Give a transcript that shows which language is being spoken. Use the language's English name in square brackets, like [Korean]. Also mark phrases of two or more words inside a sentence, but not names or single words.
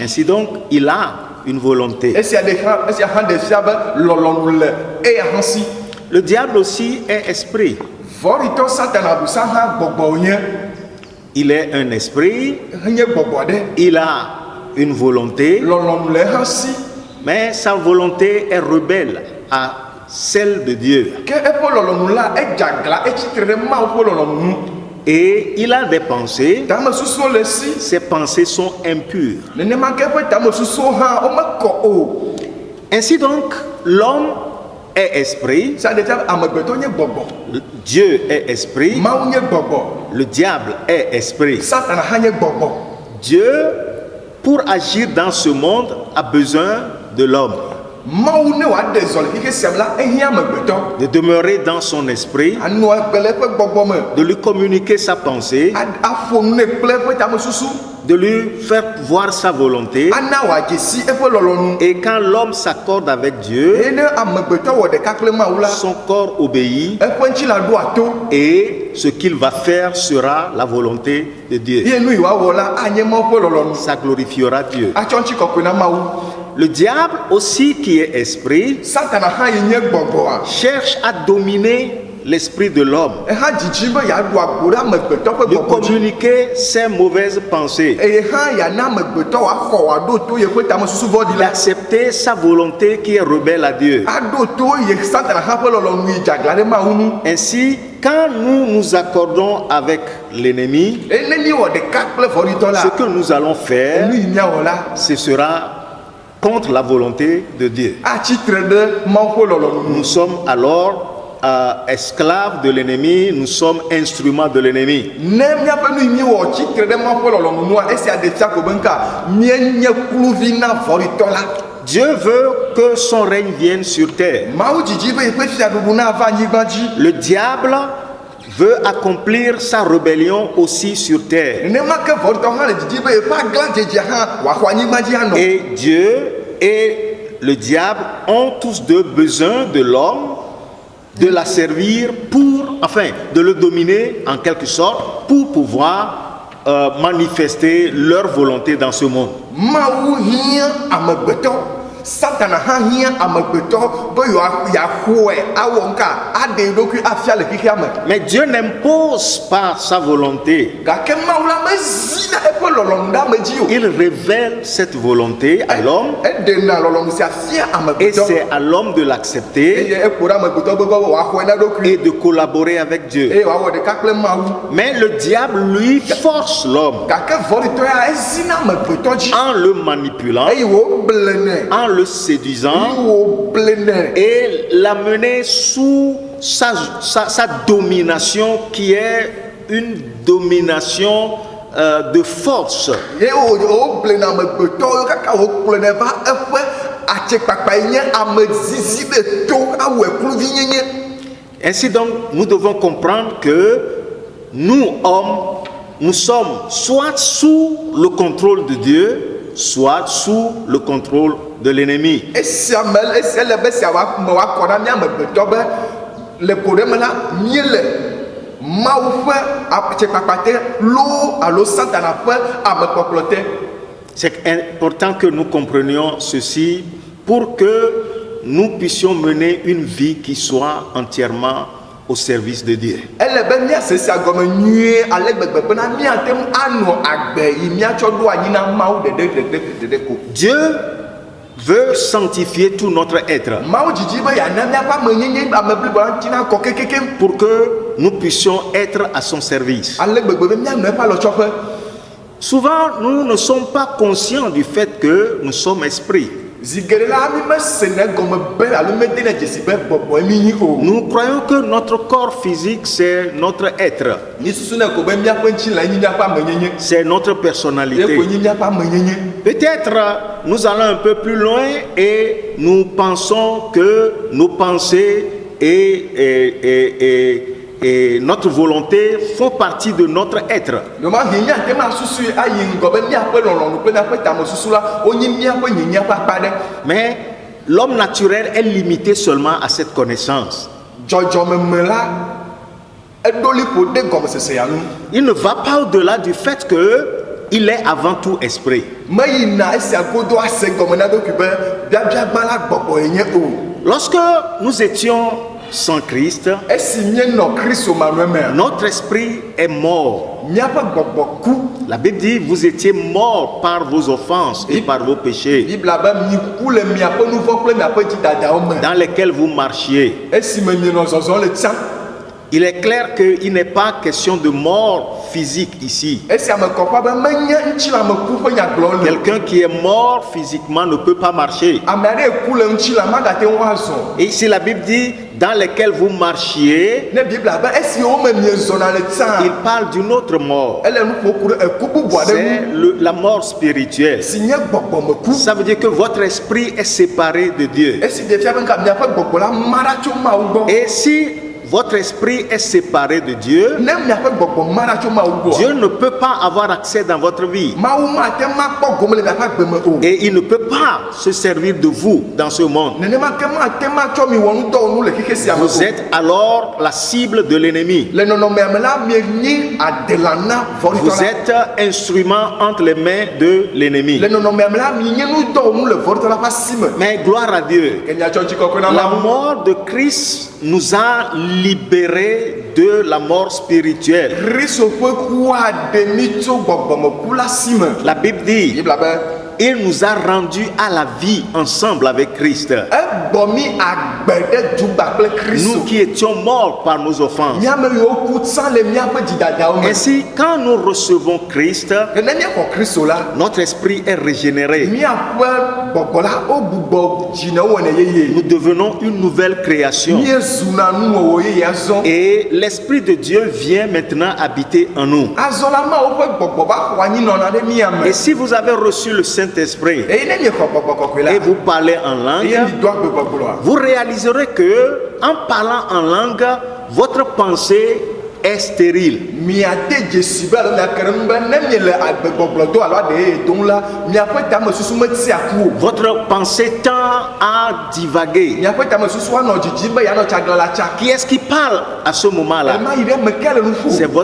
[French] Ainsi donc, il a une volonté. [Ewe] Esia hã ɖe fia be lɔlɔnu le eya hã si. [French] Le diable aussi est esprit. [Ewe] Vɔritɔ Satana busa hã gbɔgbɔ wònye. [French] Il est un esprit, [Ewe] Enye gbɔgbɔ ɖe. [French] il a une volonté, [Ewe] Lɔlɔnu le eha si. [French] mais sa volonté est rebelle à celle de Dieu. [Ewe] ke eƒe lɔlɔnu la edzagla etsitre ɖe Mawu ƒe lɔlɔnu nu. [French] Et il a des pensées, [Ewe] Tame susuwo le si. [French] ces pensées sont impures. [Ewe] Nenema ke eƒe tame susuwo hã womekɔ o. [French] Ainsi donc, l'homme est esprit, [Ewe] Sa ɖe tia amegbetɔ nye gbɔgbɔ. [French] Dieu est esprit, [Ewe] Mawu nye gbɔgbɔ. [French] le diable est esprit. [Ewe] Satana hã nye gbɔgbɔ. [French] Dieu, pour agir dans ce monde, a besoin de l'homme, [Ewe] Mawu ne wòaɖe zɔ le xixi sia me la ehiã amegbetɔ. [French] de demeurer dans son esprit, [Ewe] Anɔ egbe le eƒe gbɔgbɔ me. [French] de lui communiquer sa pensée, [Ewe] Aƒo nu nɛ kple eƒe tame susu. [French] de lui faire voir sa volonté. [Ewe] Ana wòadze si eƒe lɔlɔnu. [French] Et quand l'homme s'accorde avec Dieu, [Ewe] Eye ne amegbetɔ wɔ ɖeka kple Mawu la, [French] son corps obéit [Ewe] eƒe ŋuti la ɖo ato. [French] et ce qu'il va faire sera la volonté de Dieu. [Ewe] Ye nu yi wòawɔ la anye Mawu ƒe lɔlɔnu. [French] Ça glorifiera Dieu. [Ewe] Atsɔ ŋuti kɔkɔe na Mawu. [French] Le diable aussi qui est esprit [Ewe] Satana hã yi nye gbɔgbɔa. [French] cherche à dominer l'esprit de l'homme, [Ewe] Eha dzidzi be yeaɖu agbo ɖe amegbetɔ ƒe [French] de [Ewe] gbɔgbɔ dzi. [French] communiquer ses mauvaises pensées, [Ewe] Eye hã yeana amegbetɔ wòaxɔ wòaɖo to yeƒe tame susu vɔ̃ɖi la. [French] d'accepter sa volonté qui est rebelle à Dieu. [Ewe] Aɖo to ye Satana hã ƒe lɔlɔnu yi dzagla ɖe Mawu nu. [French] Ainsi, quand nous nous accordons avec l'ennemi, [Ewe] Eye ne miewɔ ɖeka kple vɔ̃ɖitɔ la, [French] ce que nous allons faire, [Ewe] nu yi miawɔ la, [French] ce sera contre la volonté de Dieu. [Ewe] atsitre ɖe Mawu ƒe lɔlɔnu nu. [French] Nous sommes alors esclaves de l'ennemi, nous sommes instruments de l'ennemi. [Ewe] Ne miaƒe nu yi miewɔ tsitre ɖe Mawu ƒe lɔlɔnu nua, esia ɖe fia ko be nka mienye kluvi na vɔ̃ɖitɔ la. [French] Dieu veut que son règne vienne sur terre. [Ewe] Mawu dzidzi be yeƒe fiaɖuɖu nava anyigba dzi. [French] Le diable veut accomplir sa rébellion aussi sur terre. [Ewe] Nenema ke vɔ̃ɖitɔ hã le dzidzi be yeƒe agla dzedzia hã wòaxɔ anyigba dzi anɔ. [French] Et Dieu et le diable ont tous deux besoin de l'homme, de la servir de le dominer en quelque sorte pour pouvoir manifester leur volonté dans ce monde. [Ewe] Mawu hiã amegbetɔ. Satana hã hiã amegbetɔ be yeaxɔe awɔ nka aɖe eɖokui afia le xixia me. [French] Mais Dieu n'impose pas sa volonté. [Ewe] Gake Mawu la mezina eƒe lɔlɔnu ɖe ame dzi o. [French] Il révèle cette volonté à l'homme [Ewe] Eɖena lɔlɔnu sia fia [French] et [Ewe] amegbetɔ. [French] c'est à l'homme de l'accepter [Ewe] Eye eƒo ɖe amegbetɔ gbɔ be wòaxɔe na eɖokui. [French] et de collaborer avec Dieu. [Ewe] Eye wòawɔ ɖeka kple Mawu. [French] Mais le diable, lui, force l'homme [Ewe] Gake vɔ̃ɖitɔ ya ezina amegbetɔ dzi. [French] en le manipulant, [Ewe] Eye wòblenɛ. [French] en le séduisant [Ewe] Wòblenɛ. [French] et l'amener sous sa domination qui est une domination de force. [Ewe] Ye wòblena amegbetɔwo kaka wòkplɔnɛ va eƒe atsekpakpa yi nye ame zizi ɖe to awɔ ekluvi nyenye. [French] Ainsi donc, nous devons comprendre que nous, hommes, nous sommes soit sous le contrôle de Dieu, soit sous le contrôle de l'ennemi. [Ewe] Esia le be sia me wòakɔ na mía amegbetɔ be le ko ɖe me la míele Mawu ƒe atsekpakpa te loo alo Satana ƒe amekpɔkplɔ te. [French] C'est important que nous comprenions ceci pour que nous puissions mener une vie qui soit entièrement au service de Dieu. [Ewe] Ele be míase sia gɔme nyuie ale gbegbe bena míate ŋu anɔ agbe yi míatsɔ ɖo anyi na Mawu ɖeɖe ko. [French] Dieu veut sanctifier tout notre être [Ewe] Mawu dzidzi be yeana míaƒe amenyenye ame blibo la ŋuti nakɔ kekeke. [French] pour que nous puissions être à son service. [Ewe] Ale gbegbe be míanɔ eƒe alɔtsɔƒe. [French] Souvent, nous ne sommes pas conscients du fait que nous sommes esprits. [Ewe] Zi geɖe la mi mesene gɔme be alo medene dzesi be gbɔgbɔ mi nyi o. [French] Nous croyons que notre corps physique, c'est notre être, [Ewe] Ni susu ne ko be míaƒe ŋuti la nyi míaƒe amenyenye. [French] c'est notre [Ewe] Ye [French] personnalité. [Ewe] ko nyi míaƒe amenyenye. [French] Peut-être nous allons un peu plus loin et nous pensons que nos pensées et notre volonté font partie de notre être. [Ewe] Doma hi míate ma susu ayi ŋgɔ be míaƒe lɔlɔnu kple míaƒe tame susu la wonyi míaƒe nyinyia ƒe akpa ɖe. [French] Mais l'homme naturel est limité seulement à cette connaissance. [Ewe] Dzɔdzɔmeme la eɖoli ƒo ɖe gɔmesese ya nu. [French] Il ne va pas au-delà du fait qu'il est avant tout esprit. [Ewe] Meyina esia godo ase gɔme na ɖokui be biabiagba la gbɔgbɔ ye nye o. [French] Lorsque nous étions sans Christ, [Ewe] esi míenɔ Kristo manɔmea, [French] notre esprit est mort. [Ewe] míaƒe gbɔgbɔ ku. [French] La Bible dit, vous étiez morts par vos offenses et par vos péchés, [Ewe] Bibla be mi ku le miaƒe nu vɔ̃ kple miaƒe dzidadawo me. [French] dans lesquels vous marchiez. [Ewe] Esime mienɔ zɔzɔm le tsã. [French] Il est clair qu'il n'est pas question de mort physique ici. [Ewe] Esi ame kɔƒea be menye ŋutilãme ku ƒe nyagblɔ le. [French] Quelqu'un qui est mort physiquement ne peut pas marcher. [Ewe] Ame aɖe ku le ŋutilã magate ŋu azɔ. [French] Et ici la Bible dit, dans lesquels vous marchiez, [Ewe] Ne Bibla be esi wo me miezɔna le [French] il [Ewe] tsã. [French] parle d'une autre mort. [Ewe] Ele nu ƒo ku ɖe eku bubu aɖe [French] C'est [Ewe] ŋu [French] la mort spirituelle. [Ewe] si nye gbɔgbɔme ku. [French] Ça veut dire que votre esprit est séparé de Dieu. [Ewe] Esi ɖe fia be nka miaƒe gbɔgbɔ la ma ɖa tso Mawu gbɔ. [French] Et si votre esprit est séparé de Dieu, [Ewe] Ne miaƒe gbɔgbɔ ma ɖa tso Mawu gbɔ. [French] Dieu ne peut pas avoir accès dans votre vie. [Ewe] Mawu mate makpɔ gome le miaƒe agbe me o. [French] Et il ne peut pas se servir de vous dans ce monde. [Ewe] Nenema ke mate matsɔ mi wɔ nudɔwɔnu le xexe sia me [French] Vous [Ewe] o. [French] êtes alors la cible de l'ennemi. [Ewe] Le nɔnɔmea me la mienyi adela na [French] Vous [Ewe] vɔɖitɔ la. [French] êtes instrument entre les mains de l'ennemi. [Ewe] Le nɔnɔmea me la mienyi nudɔwɔnu le vɔɖitɔ la ƒe asi me. [French] Mais gloire à Dieu. [Ewe] Ke miatsɔ tsikɔkɔe na [French] La [Ewe] Mawu. [French] mort de Christ nous a libérés de la mort spirituelle. [Ewe] Kristo ƒe kua ɖe mi tso gbɔgbɔme ku la si me. [French] La Bible dit, [Ewe] Bibla be [French] il nous a rendus à la vie ensemble avec Christ. [Ewe] egbɔ mi agbe ɖe dzugba kple Kristo. [French] Nous qui étions morts par nos offenses. [Ewe] Míame yiwo ku tsã le míaƒe dzidadawo me. [French] Ainsi, quand nous recevons Christ, [Ewe] Ke ne míaxɔ Kristo la, [French] notre esprit est régénéré. [Ewe] míaƒe gbɔgbɔ la wo gbugbɔ dzi ne wɔnɛ yeye. [French] Nous devenons une nouvelle création. [Ewe] Míezuna nuwɔwɔ yeye azɔ. [French] Et l'Esprit de Dieu vient maintenant habiter en nous. [Ewe] Azɔ la Mawu ƒe gbɔgbɔ va xɔ anyinɔna ɖe míame. [French] Et si vous avez reçu le Saint-Esprit [Ewe] Eye ne miexɔ gbɔgbɔ kɔkɔe la, [French] et vous parlez en [Ewe] eye [French] langue, [Ewe] mi do agbegbegbloa, [French] vous réaliserez que en parlant en langue, votre pensée est stérile. [Ewe] miade dzesi be alo miake ɖe ŋu be ne miele agbegbɔgblɔ do alo aɖe yeye dom la, miaƒe tame susu metia ku o. [French] Votre pensée tend à divaguer. [Ewe] Miaƒe tame susu anɔ dzidzi be yeanɔ tsagla la tsa. [French] Qui est-ce qui parle à ce moment-là? [Ewe] Ema yi ɖe me ke le nu [French] C'est [Ewe] ƒo.